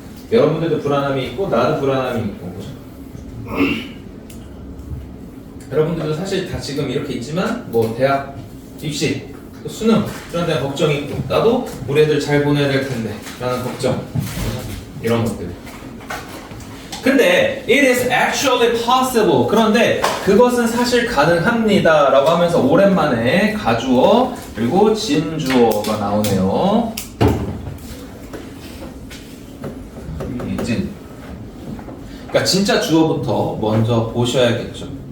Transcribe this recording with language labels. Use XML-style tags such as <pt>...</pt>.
<ko>여러분들도 불안함이 있고 나도 불안함이 있고, 그죠? 여러분들도 사실 다 지금 이렇게 있지만 뭐 대학 입시, 또 수능 이런 데 걱정이 있고 나도 우리 애들 잘 보내야 될 텐데 라는 걱정, 이런 것들. 근데</ko> <en>it is actually possible.</en> <ko>그런데 그것은 사실 가능합니다 라고 하면서 오랜만에 가주어 그리고 진주어가 나오네요. 진. 그러니까 진짜 주어부터 먼저 보셔야겠죠.</ko>